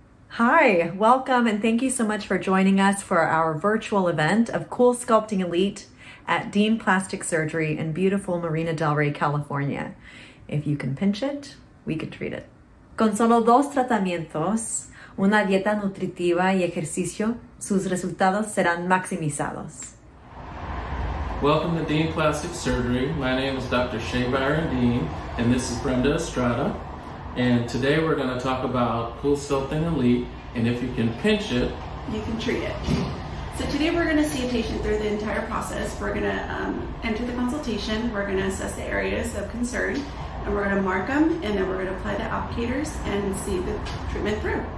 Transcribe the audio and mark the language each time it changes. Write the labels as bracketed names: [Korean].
[English] Hi, welcome, and thank you so much for joining us for our virtual event of CoolSculpting Elite at Dean Plastic Surgery in beautiful Marina del Rey, California. If you can pinch it, we can treat it. [Spanish] Con solo 2 tratamientos, una dieta nutritiva y ejercicio, sus resultados serán maximizados. [English] Welcome to Dean Plastic Surgery. My name is Dr. Shea Byron Dean, and this is Brenda Estrada. And today we're going to talk about CoolSculpting Elite, and if you can pinch it, you can treat it. So today we're going to see a patient through the entire process. We're going to enter the consultation, we're going to assess the areas of concern, and we're going to mark them, and then we're going to apply the applicators and see the treatment through.